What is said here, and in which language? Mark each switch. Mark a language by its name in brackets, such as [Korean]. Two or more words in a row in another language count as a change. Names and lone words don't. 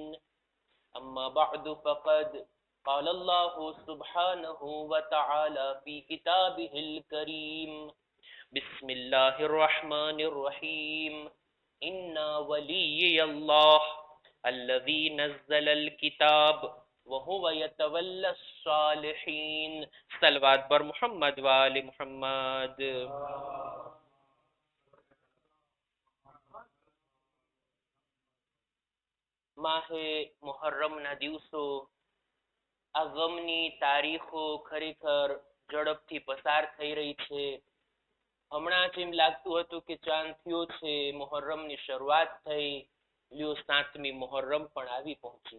[Arabic] أما بعد فقد قال الله سبحانه وتعالى في كتابه الكريم: بسم الله الرحمن الرحيم. إن ولي الله الذي نزل الكتاب وهو يتولى الصالحين. [Persian] صلوات بر محمد وآل محمد. [Gujarati] માહે મુહર્રમના દિવસો, આ ગમની તારીખો ખરેખર ઝડપથી પસાર થઈ રહી છે. હમણાં જ એમ લાગતું હતું કે ચાંદ થયો છે, મુહર્રમની શરૂઆત થઈ, લ્યો 7મી મુહર્રમ પણ આવી પહોંચી.